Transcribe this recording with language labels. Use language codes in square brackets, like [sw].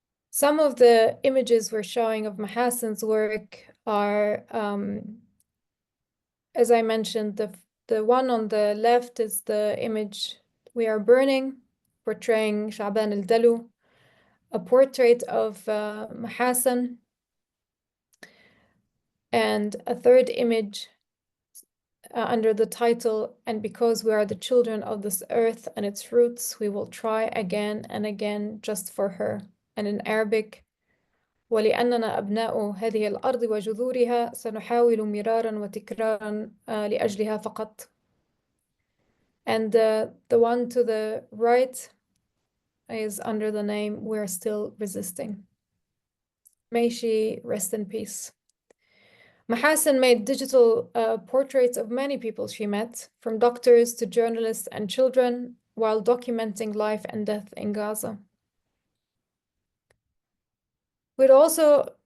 [en] Some of the images we're showing of Mahasin's work are, as I mentioned, the one on the left is the image We Are Burning, portraying Sha'ban al-Dalu, a portrait of Mahasin, and a third image under the title, And Because We Are the Children of This Earth and Its Roots, We Will Try Again and Again Just for Her. And in Arabic, [ar] ولأننا أبناء هذه الأرض وجذورها سنحاول مرارا وتكرارا لأجلها فقط. [en] And the one to the right is under the name We're Still Resisting. May she rest in peace. Mahasin made digital portraits of many people she met, from doctors to journalists and children, while documenting life and death in Gaza. We'd also